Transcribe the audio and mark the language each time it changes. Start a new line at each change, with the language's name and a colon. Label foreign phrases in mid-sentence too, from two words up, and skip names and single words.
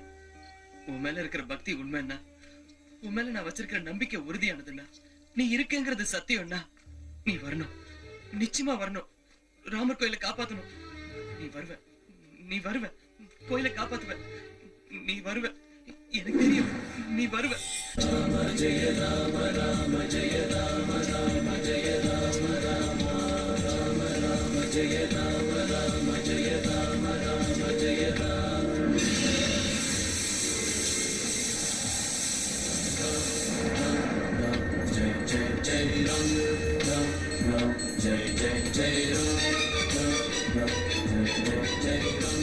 Tamil: உன் மேல இருக்கிற பக்தி உண்மைன்னா, உன் மேல நான் வச்சிருக்கிற நம்பிக்கை உறுதியானதுன்னா, நீ இருக்கேங்கிறது சத்தியம்னா, நீ வரணும், நிச்சயமா வரணும். ராமர் கோயிலை காப்பாத்தணும். நீ வருவ, நீ வருவ, கோயிலை காப்பாத்துவ, நீ வருவ. எனக்கு தெரியும் நீ வருவ. ராம ஜெய ராம ராம ஜெய ராம ராம ஜெய ராம ராம ராம ராம ஜெய ராம ராம ஜெய ராம ராம ஜெய ராம. ஜெய ஜெய ஜெய ராம் ராம் ஜெய ஜெய ஜெய ராம் ராம் ஜெய ஜெய ஜெய ராம்.